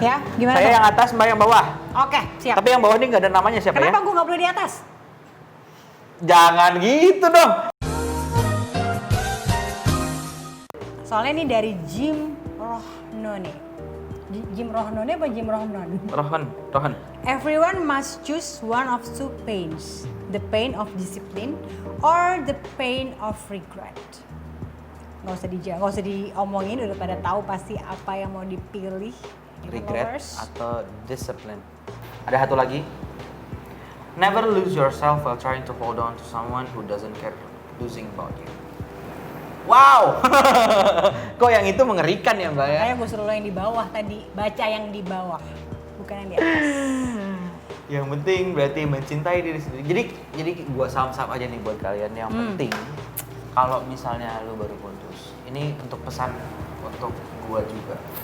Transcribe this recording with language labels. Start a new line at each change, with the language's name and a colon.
Indonesian: Ya, gimana Saya tuh? yang atas, Mbak yang bawah. Oke, siap. Tapi yang bawah ini nggak ada namanya siapa Kenapa ya? gue nggak boleh di atas? Jangan gitu dong. Soalnya ini dari Jim Rohnone. Jim Rohnone apa Jim Rohnon? Rohan.
English: Everyone must choose one of two pains. The pain of discipline or the pain of regret.
Indonesian: Nggak usah diomongin, udah pada tahu pasti apa yang mau dipilih. Regret atau discipline. Ada satu lagi.
English: Never lose yourself while trying to hold on to someone who doesn't care losing about you.
Indonesian: Wow, kok yang itu mengerikan ya Mbak ya? Makanya gue suruh lo yang di bawah tadi, baca yang di bawah, bukan yang di atas. Yang penting berarti mencintai diri sendiri. Jadi gua saham-saham aja nih buat kalian. Yang penting kalau misalnya lu baru putus, ini untuk pesan untuk gua juga.